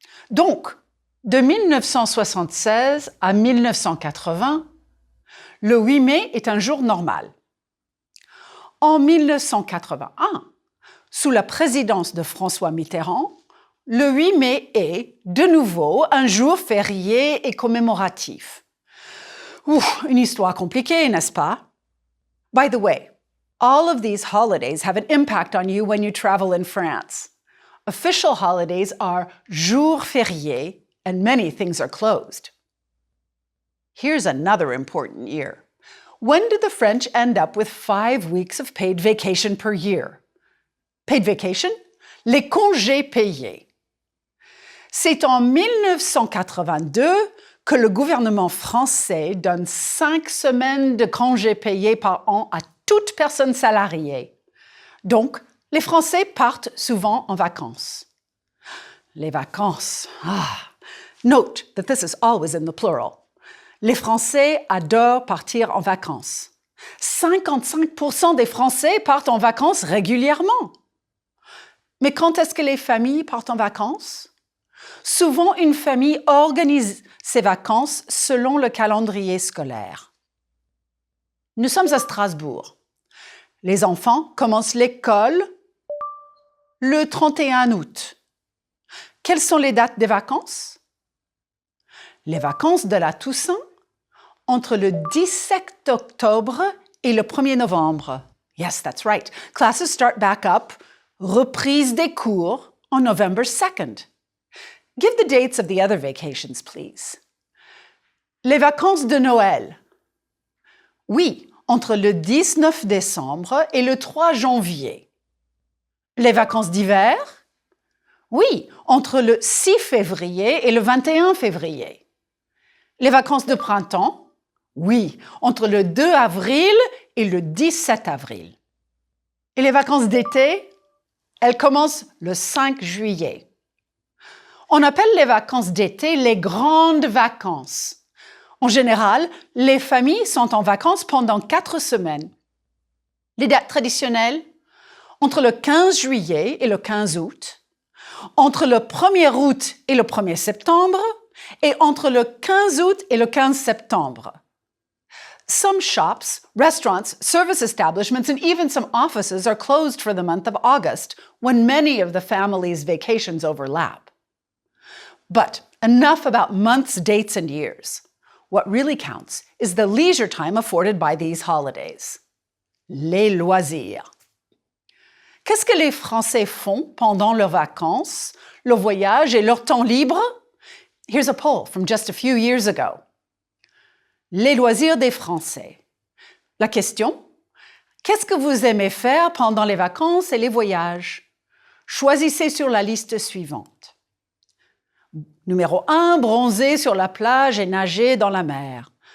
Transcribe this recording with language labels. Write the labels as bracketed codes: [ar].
[fr] Donc, de 1976 à 1980, le 8 mai est un jour normal. En 1981, sous la présidence de François Mitterrand, le 8 mai est, de nouveau, un jour férié et commémoratif. Une histoire compliquée, n'est-ce pas? [en] By the way, all of these holidays have an impact on you when you travel in France. Official holidays are jours fériés, and many things are closed. Here's another important year. When did the French end up with 5 weeks of paid vacation per year? Paid vacation? [fr] Les congés payés. C'est en 1982 que le gouvernement français donne 5 semaines de congés payés par an à toute personne salariée. Donc, les Français partent souvent en vacances. Les vacances. [en] Note that this is always in the plural. [fr] Les Français adorent partir en vacances. 55% des Français partent en vacances régulièrement. Mais quand est-ce que les familles partent en vacances? Souvent, une famille organise ses vacances selon le calendrier scolaire. Nous sommes à Strasbourg. Les enfants commencent l'école le 31 août. Quelles sont les dates des vacances? Les vacances de la Toussaint entre le 17 octobre et le 1er novembre. [en] Yes, that's right. Classes start back up. [fr] Reprise des cours [en] on November 2nd. Give the dates of the other vacations, please. [fr] Les vacances de Noël. Oui, entre le 19 décembre et le 3 janvier. Les vacances d'hiver. Oui, entre le 6 février et le 21 février. Les vacances de printemps. Oui, entre le 2 avril et le 17 avril. Et les vacances d'été, elles commencent le 5 juillet. On appelle les vacances d'été les grandes vacances. En général, les familles sont en vacances pendant 4 semaines. Les dates traditionnelles, entre le 15 juillet et le 15 août, entre le 1er août et le 1er septembre, et entre le 15 août et le 15 septembre. [en] Some shops, restaurants, service establishments, and even some offices are closed for the month of August, when many of the family's vacations overlap. But enough about months, dates, and years. What really counts is the leisure time afforded by these holidays. [fr] Les loisirs. Qu'est-ce que les Français font pendant leurs vacances, leur voyage et leur temps libre? [en] Here's a poll from just a few years ago. [fr] Les loisirs des Français. La question: qu'est-ce que vous aimez faire pendant les vacances et les voyages? Choisissez sur la liste suivante. Numéro 1, bronzer sur la plage et nager dans la mer.